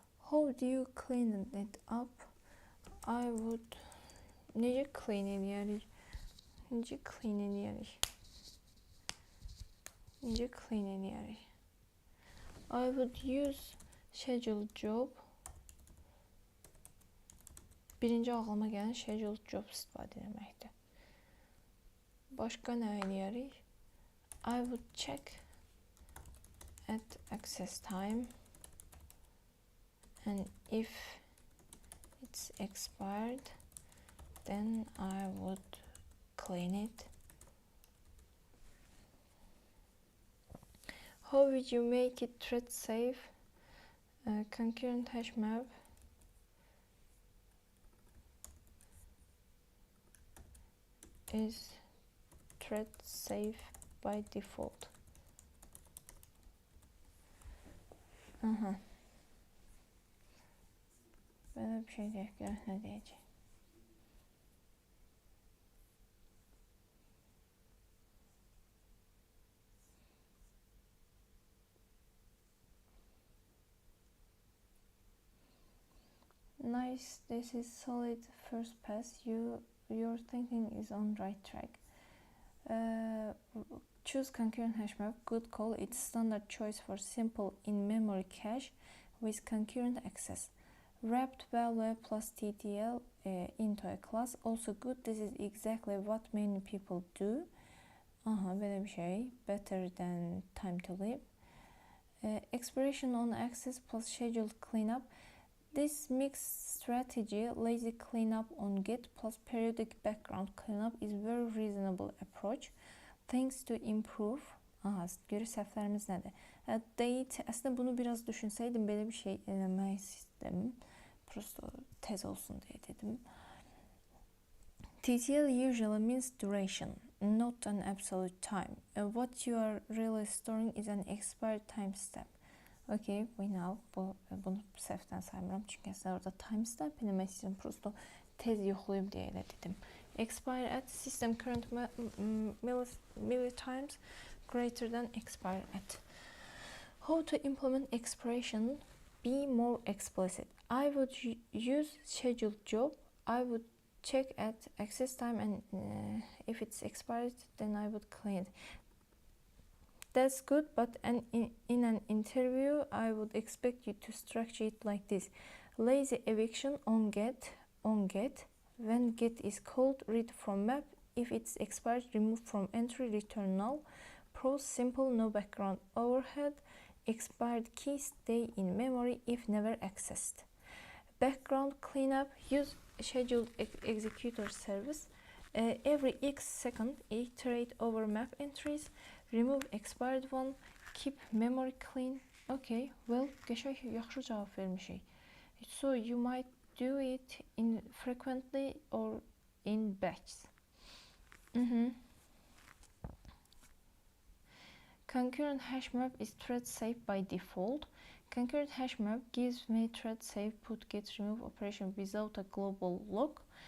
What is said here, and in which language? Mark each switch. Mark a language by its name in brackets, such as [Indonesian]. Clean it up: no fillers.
[English] How do you clean it up? I would... [Azerbaijani] Necə clean edərik? Necə clean edərik? Necə clean edərik? [English] I would use scheduled job. [Azerbaijani] Birinci ağlıma gələn scheduled job istifadə etməkdir. Başqa nə edərik? [English] I would check at access time, and if it's expired, then I would clean it. How would you make it thread safe? Concurrent hash map is thread safe by default. [Azerbaijani] Belə bir şey deyək, görək nə deyəcək. [English] Nice, this is solid first pass. Your thinking is on right track. Choose concurrent hash map. Good call. It's standard choice for simple in-memory cache with concurrent access. Wrapped value plus TTL into a class. Also good. This is exactly what many people do. [Azerbaijani] Belə bir şey. [English] Better than time to live. Expiration on access plus scheduled cleanup. This mixed strategy, lazy cleanup on get plus periodic background cleanup, is very reasonable approach. Things to improve. [Azerbaijani] Görü səhvlərimiz nədir? Date. Əslində bunu biraz düşünsəydim, belə bir şey eləmək istədim. Prosto tez olsun deyə dedim. [English] TTL usually means duration, not an absolute time. What you are really storing is an expired timestamp. Okay, we know. [Azerbaijani] Bunu səhvdən saymıram. Çünki əslində orada timestamp eləmək istəyirəm. Prosto tez yoxlayıb deyə elə dedim. [English] Expire at system current millitimes greater than expire at. How to implement expiration? Be more explicit. I would use scheduled job. I would check at access time, and if it's expired, then I would clean it. That's good, but in an interview, I would expect you to structure it like this. Lazy eviction on get. When get is called, read from map. If it's expired, remove from entry, return null. Pros, simple, no background overhead. Expired key stay in memory if never accessed. Background cleanup, use scheduled executor service. Every X second, iterate over map entries. Remove expired one. Keep memory clean. Okay, well, [Azerbaijani] qəşəng yaxşı cavab vermişik. [English] So you might do it infrequently or in batches. Concurrent hash map is thread safe by default. Concurrent hash map gives me thread safe put get remove operation without a global lock.